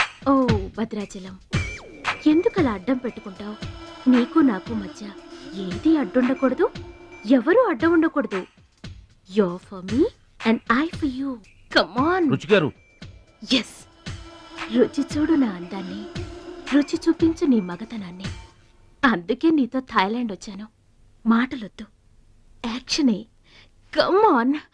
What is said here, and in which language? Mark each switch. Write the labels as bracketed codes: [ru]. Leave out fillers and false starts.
[te] ఓ భద్రాచలం, ఎందుకలా అడ్డం పెట్టుకుంటావు? నీకు నాకు మధ్య ఏది అడ్డుండకూడదు, ఎవరు అడ్డం ఉండకూడదు. [en] You're for me and I for you. Come on. [te] రుచి గారు, [en] Yes. [te] రుచి చూడు నా అందాన్ని, రుచి చూపించు నీ మగతనాన్ని. అందుకే నీతో థాయిలాండ్ వచ్చాను. మాటలొద్దు, యాక్షనే. [en] Come on.